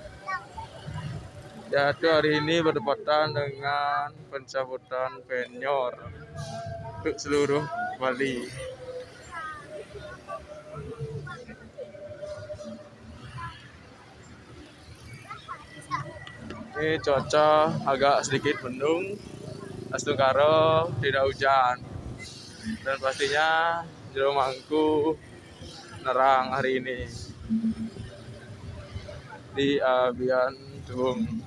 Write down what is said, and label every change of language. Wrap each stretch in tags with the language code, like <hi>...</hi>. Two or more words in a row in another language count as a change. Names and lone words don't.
<id>Yaitu hari ini berdepatan dengan pencabutan penyor untuk seluruh Bali. Ini cuaca agak sedikit mendung, astung karo tidak hujan, dan pastinya jero mangku nerang hari ini di Abiandung.</id>